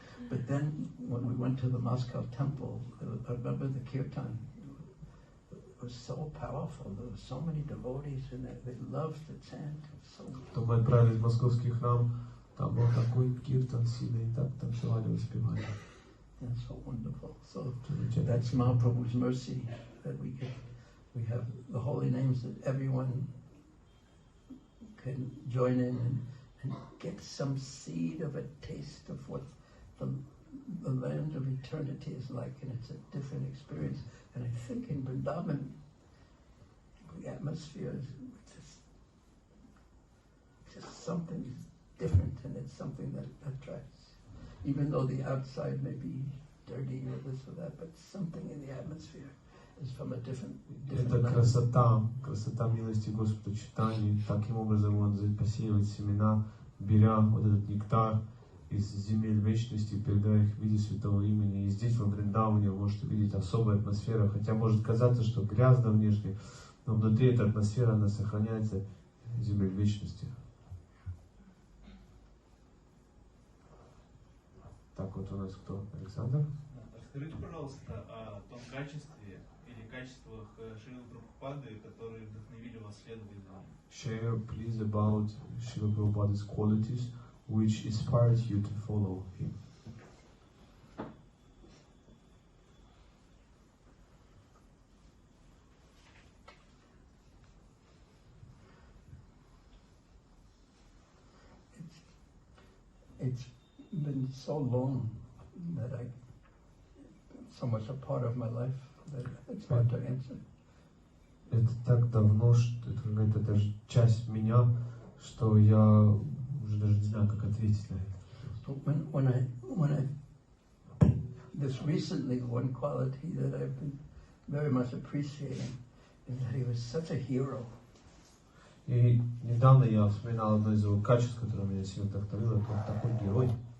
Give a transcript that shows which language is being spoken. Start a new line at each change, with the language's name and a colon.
English: But then, when we went to the Moscow temple, I remember the kirtan. It was so powerful. There were so many devotees in there. They loved the chant.
Russian: Потом мы отправились в московский храм. Там был такой киртан сильный, и так танцевали, успевали.
English: That's so wonderful. So that's Mahaprabhu's mercy that we have the holy names that everyone can join in and get some seed of a taste of what the land of eternity is like, and it's a different experience. And I think in Vrindavan, the atmosphere is just something different, and it's something that attracts. Even though the outside may be dirty or this or that, but something in the atmosphere is from a different
Russian: Это красота милости Господа читания. Таким образом Он посеивает семена, беря вот этот нектар из земель вечности, передавая их в виде святого имени. И здесь, во Вриндаване, вы можете видеть особую атмосферу, хотя может казаться, что грязно внешне, но внутри эта атмосфера, она сохраняется земель вечности. Так, вот у нас кто? Александр? Расскажите, пожалуйста, о том качестве или качествах Srila Prabhupada, которые вдохновили вас следовать за ним.
English: Share, please, about Srila Prabhupada's qualities which inspired you to follow him. It's been so long that so much a part of my life that it's hard to answer.
Russian: Это так давно, что это даже часть меня, что я уже даже не знаю, как ответить на это.
English: But when I this recently, one quality that I've been very much appreciating is that he was such a hero.
Russian: И недавно я вспоминал одно из его качеств, которое меня сильно вдохновило, это он такой герой.